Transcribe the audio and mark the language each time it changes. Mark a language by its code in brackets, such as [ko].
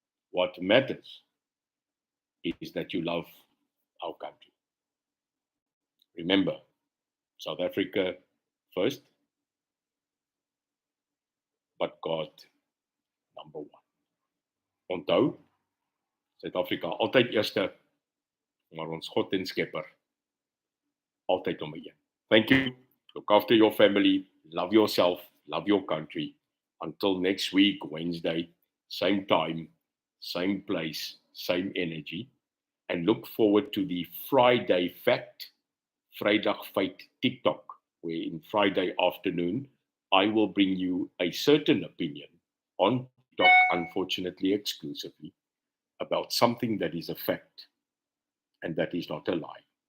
[en] What matters is that you love our country. Remember, South Africa first, but God number one. [af] Onthou, Suid-Afrika altyd eerste, maar ons God en Skepper altyd nommer 1. [en] Thank you. Look after your family. Love yourself. Love your country. Until next week, Wednesday, same time, same place, same energy. And look forward to the Friday Fact, Vrydag Feit TikTok, where in Friday afternoon, I will bring you a certain opinion on TikTok, unfortunately exclusively, about something that is a fact and that is not a lie.